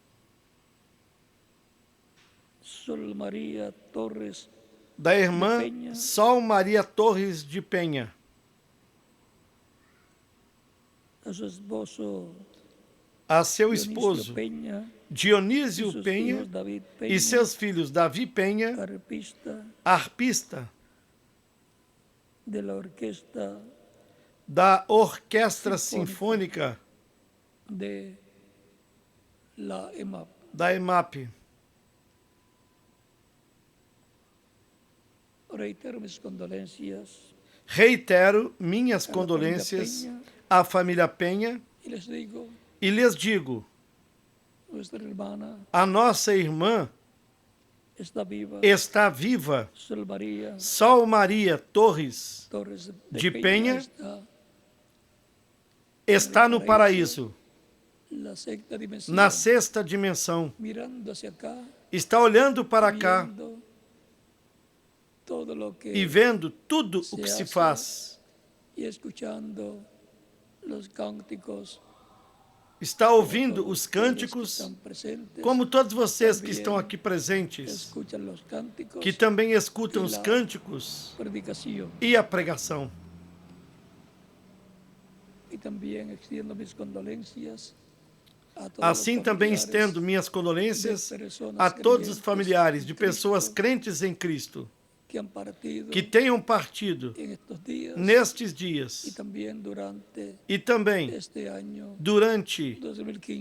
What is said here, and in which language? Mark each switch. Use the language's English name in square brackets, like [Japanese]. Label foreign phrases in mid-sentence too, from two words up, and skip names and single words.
[Spanish] Sol María Torres, [Portuguese] da irmã Penha. Sol Maria Torres de Penha, [Spanish] a su esposo [Portuguese] a seu [Spanish] Dionisio [Portuguese] esposo [Spanish] Peña, y [Portuguese] Dionísio [Spanish] sus [Portuguese] Penha [Spanish] hijos David Peña, [Portuguese] e seus filhos Davi Penha, [Spanish] arpista [Portuguese] arpista [Spanish] de la orquesta [Portuguese] da Orquestra Sinfônica [Spanish] de la EMAP. [Portuguese] da EMAP. [Spanish] Reitero mis condolencias [Portuguese] Reitero minhas [Spanish] a la [Portuguese] condolências [Spanish] familia Peña [Portuguese] à família Penha [Spanish] y les digo, [Portuguese] e lhes digo: [Spanish] nuestra hermana [Portuguese] a nossa irmã [Spanish] está viva, [Portuguese] está viva. [Spanish] Sol María [Portuguese] Sol Maria Torres [Spanish] Torres de Peña está [Portuguese] está no paraíso, [Spanish] la sexta dimensión, [Portuguese] na sexta dimensão. [Spanish] mirando hacia acá, [Portuguese] Está olhando para cá [Spanish] viendo todo lo que [Portuguese] e vendo tudo o que se faz [Spanish] y escuchando los cánticos [Portuguese] está ouvindo os cânticos, [Spanish] están presentes, [Portuguese] como todos vocês que também estão aqui presentes, [Spanish] escuchan los cánticos [Portuguese] que também escutam e os [Spanish] la [Portuguese] cânticos [Spanish] predicación. [Portuguese] e a pregação. [Spanish] Y también extiendo mis condolencias a todos [Portuguese] Assim [Spanish] los [Portuguese] também [Spanish] familiares [Portuguese] estendo minhas condolências [Spanish] de personas [Portuguese] a todos os [Spanish] creyentes [Portuguese] familiares de [Spanish] en [Portuguese] pessoas [Spanish] Cristo [Portuguese] crentes em Cristo, [Spanish] que han partido [Portuguese] que tenham partido [Spanish] en estos días [Portuguese] nestes [Spanish] y [Portuguese] dias [Spanish] también durante [Portuguese] e também [Spanish] este año [Portuguese] durante 2015.